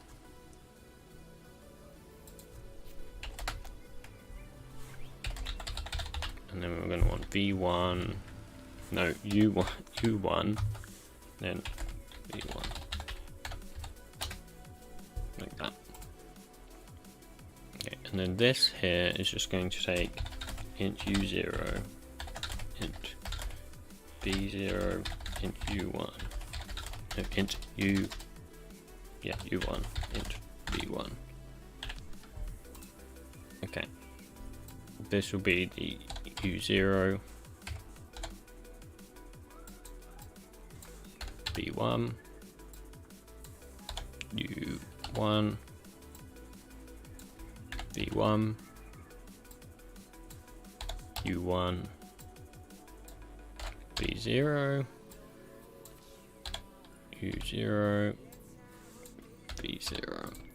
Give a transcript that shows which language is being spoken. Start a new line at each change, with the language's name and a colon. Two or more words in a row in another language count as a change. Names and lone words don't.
English: And then we're going to want V1, no, U1, then V1. Like that. Okay, and then this here is just going to take int U0, int V0, int U1, no, int U, yeah, U1, int V1. Okay, this will be the U0, V1, U1, V1, U1, V0, U0, V0.